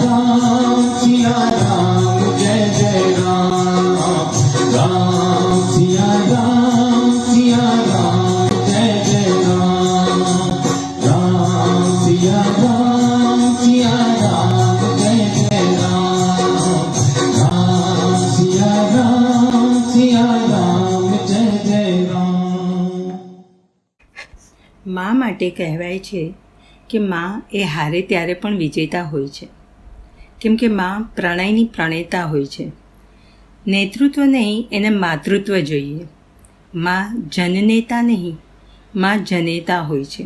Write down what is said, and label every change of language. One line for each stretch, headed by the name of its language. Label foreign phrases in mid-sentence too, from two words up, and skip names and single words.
Hindi: राम जय जय राम राम सिया राम जय जय राम राम सिया राम जय जय राम राम सिया राम जय जय राम
Gujarati: મા માટે કહેવાય છે કે મા એ હારે ત્યારે પણ વિજેતા હોય છે, કેમ કે મા પ્રણયની પ્રણેતા હોય છે. નેતૃત્વ નહીં, એને માતૃત્વ જોઈએ. મા જનનેતા નહીં, મા જનેતા હોય છે.